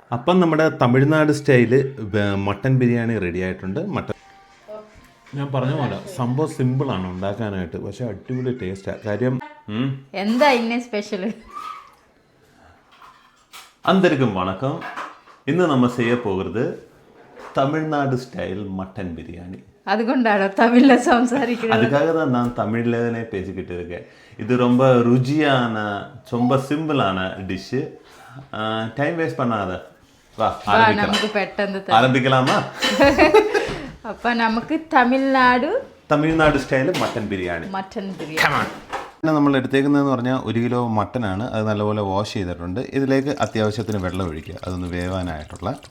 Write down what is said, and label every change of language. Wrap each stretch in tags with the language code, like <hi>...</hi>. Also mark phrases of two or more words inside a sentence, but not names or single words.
<ml>അപ്പം നമ്മുടെ തമിഴ്നാട് സ്റ്റൈല് മട്ടൻ ബിരിയാണി റെഡി ആയിട്ടുണ്ട്. ഞാൻ പറഞ്ഞ പോലെ സംഭവം സിമ്പിളാണ് ഉണ്ടാക്കാനായിട്ട്, പക്ഷെ അടിപൊളി ടേസ്റ്റാണ്. കാര്യം എന്താ ഇന്നെ സ്പെഷ്യൽ?</ml> <ta>அந்தரிக்கும் வணக்கம்.</ta> <ml>ഇന്ന് നമ്മൾ ചെയ്യ പോകുന്നത് തമിഴ്നാട് സ്റ്റൈൽ மட்டன் பிரியாணி. അതുകൊണ്ടാണോ തമിഴിൽ സംസാരിക്കുന്നത്?</ml> <ta>அதுக்காக தான் நான் தமிழ்லனே பேசிக்கிட்டு இருக்கேன். இது ரொம்ப ருசியான ரொம்ப சிம்பிளான டிஷ்ஷு.</ta> <en>time waste</en> <ta>பண்ணாத, வா</ta> <ml>നമുക്ക് പെട്ടെന്ന്</ml> <ta>ஆரம்பிக்கலாமா?</ta> <ml>അപ്പൊ നമുക്ക് തമിഴ്നാട് സ്റ്റൈൽ മട്ടൻ ബിരിയാണി. നമ്മൾ എടുത്തേക്കുന്നതെന്ന് പറഞ്ഞാൽ 1 കിലോ മട്ടനാണ്. അത് നല്ലപോലെ വാഷ് ചെയ്തിട്ടുണ്ട്. ഇതിലേക്ക് അത്യാവശ്യത്തിന് വെള്ളം ഒഴിക്കുക, അതൊന്ന് വേവാനായിട്ടുള്ള.</ml>